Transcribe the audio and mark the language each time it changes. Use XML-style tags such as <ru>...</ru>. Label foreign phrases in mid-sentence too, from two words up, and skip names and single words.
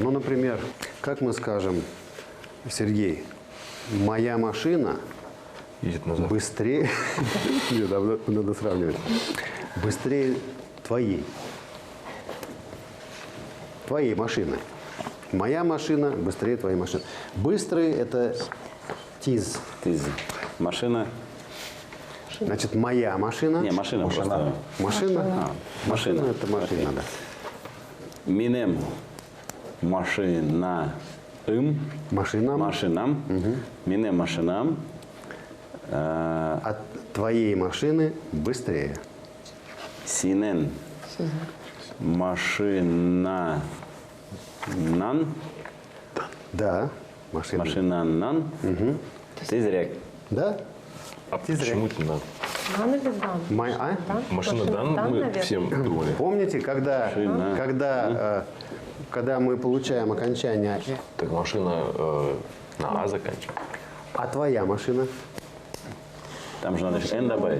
<ru>Ну, например, как мы скажем, Сергей, моя машина Едет назад. быстрее, нет, надо сравнивать, быстрее твоей машины. Моя машина быстрее твоей машины. Быстрый – это тиз. Тиз. Машина. Значит, моя машина. Не, машина просто. Машина? Машина. Это машина, да.</ru> <tt>Минем машина. Машинам. Машинам. Минем машинам.</tt> <ru>От твоей машины быстрее.</ru> <tt>Синен. Машина. Нан.</tt> <ru>Да, машина.</ru> <tt>Машинаннан. Тизрек.</tt> <ru>Да? А почему это надо? Дан или дан? Машина дан, мы наверное. всем думали. Помните, когда мы получаем окончание Так машина на А заканчивается. «а твоя машина», Там же надо «н» добавить.</ru>